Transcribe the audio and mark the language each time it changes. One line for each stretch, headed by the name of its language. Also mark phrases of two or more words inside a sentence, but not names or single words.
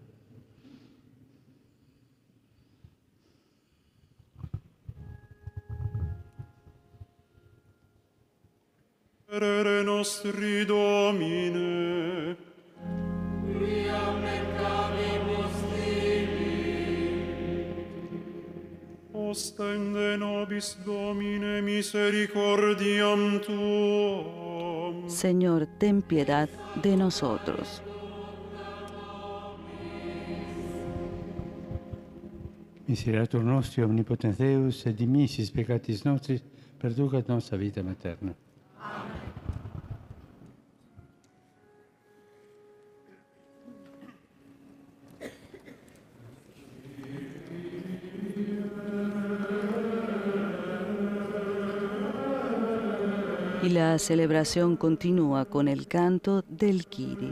Latin: Miserere nostri Domine, Quia peccavimus tibi. ostende nobis Domine misericordiam tuam.
Spanish: Señor, ten piedad de nosotros.
Latin: Miserator nostri omnipotens Deus, et dimissis peccatis nostris, perducat nostra vitam aeterna.
Spanish: Y la celebración continúa con el canto del Kyrie.